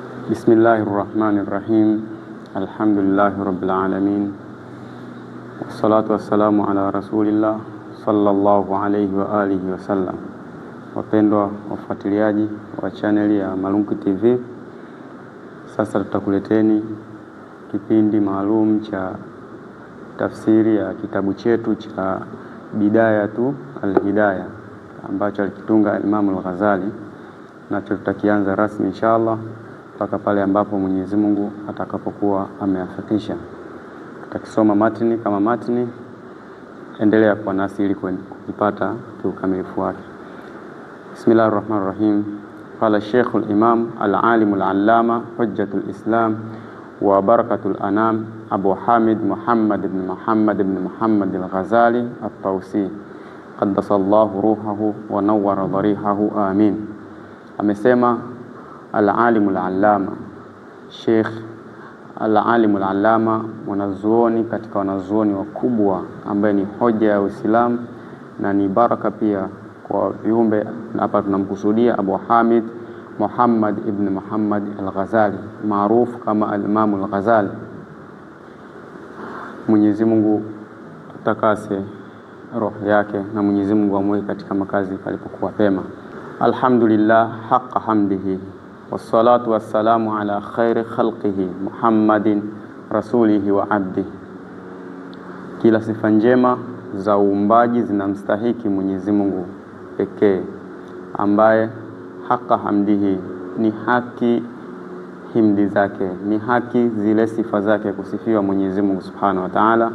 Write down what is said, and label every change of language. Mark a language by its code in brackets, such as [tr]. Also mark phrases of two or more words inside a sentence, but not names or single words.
[ar] بسم الله الرحمن الرحيم. الحمد لله رب العالمين. والصلاة والسلام على رسول الله صلى الله عليه وآله وسلم. [sw] Wapendwa wafuatiliaji wa chaneli ya Malunku TV, sasa tutakuleteni kipindi maalum cha tafsiri ya kitabu chetu cha Bidayatu al-Hidayah ambacho alikitunga Imam al-Ghazali, na tutakianza rasmi inshallah mpaka pale ambapo Mwenyezi Mungu atakapokuwa ameafikisha. Tutakisoma matni kama matni, endelea kwa nasi ili kupata ukamilifu wake. [ar] بسم الله الرحمن الرحيم. قال الشيخ الإمام العالم العلامة حجة الإسلام وبركة الأنام أبو حامد محمد بن محمد الغزالي الطوسي قدس الله روحه ونور ضريحه، آمين. [sw] Amesema [ar] العالم العلامة، الشيخ العالم العلامة, [sw] mwanazuoni katika wanazuoni wakubwa ambaye ni hoja ya Uislamu na ni baraka pia kwa viumbe. Hapa tunamkusudia Abu Hamid Muhammad ibn Muhammad al-Ghazali maarufu kama al-Imam al-Ghazali. Mwenyezi Mungu atakase roho yake na Mwenyezi Mungu amweke katika makazi palipokuwa pema. [ar] الحمد لله حق حمده والصلاة والسلام على خير خلقه محمد رسوله وعبده. [sw] Kila sifa njema za uumbaji zinamstahiki Mwenyezi Mungu pekee, ambaye [ar] حق حمده [sw] ni haki himdi zake, ni haki zile sifa zake kusifiwa Mwenyezi Mungu [ar] سبحانه وتعالى.